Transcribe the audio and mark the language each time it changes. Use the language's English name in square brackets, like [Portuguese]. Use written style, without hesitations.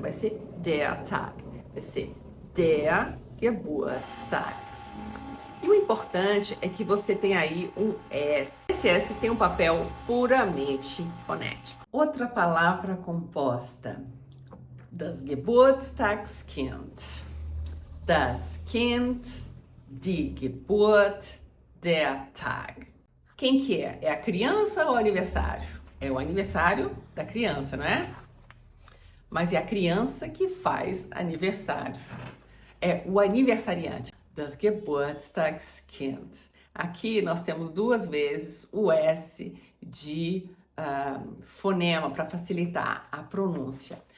[Portuguese] Vai ser [German] der Tag. [Portuguese] Vai ser [German] der Geburtstag. [Portuguese] E o importante é que você tem aí um S. Esse S tem um papel puramente fonético. Outra palavra composta. [German] Das Geburtstagskind. Das Kind, die Geburt, der Tag. [Portuguese] Quem que é? É a criança ou o aniversário? É o aniversário da criança, não é? Mas é a criança que faz aniversário. É o aniversariante. [German] Das Geburtstagskind. [Portuguese] Aqui nós temos 2 vezes o S de fonema para facilitar a pronúncia.